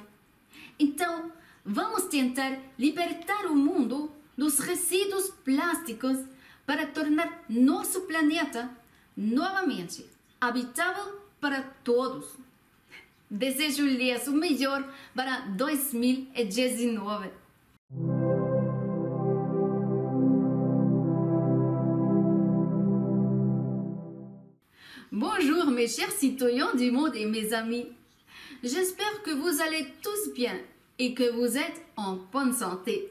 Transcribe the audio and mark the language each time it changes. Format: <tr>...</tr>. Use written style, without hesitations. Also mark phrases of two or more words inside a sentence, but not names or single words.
<pt>Então, vamos tentar libertar o mundo dos resíduos plásticos para tornar nosso planeta novamente habitável para todos. Desejo-lhes o melhor para 2019.</pt> <fr>Bonjour mes chers citoyens du monde et mes amis. J'espère que vous allez tous bien et que vous êtes en bonne santé.</fr>